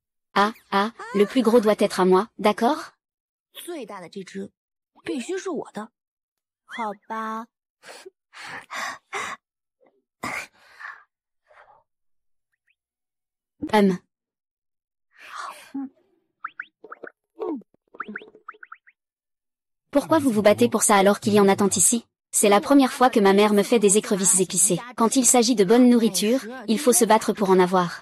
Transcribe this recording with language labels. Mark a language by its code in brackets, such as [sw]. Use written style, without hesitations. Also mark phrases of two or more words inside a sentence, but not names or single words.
[fr] Ah, ah, le plus gros doit être à moi, d'accord? [zh] 最大的这只必须是我的，好吧？ [fr] Pourquoi vous vous battez pour ça alors qu'il y en a tant ici? C'est la première fois que ma mère me fait des écrevisses épicées. Quand il s'agit de bonne nourriture, il faut se battre pour en avoir.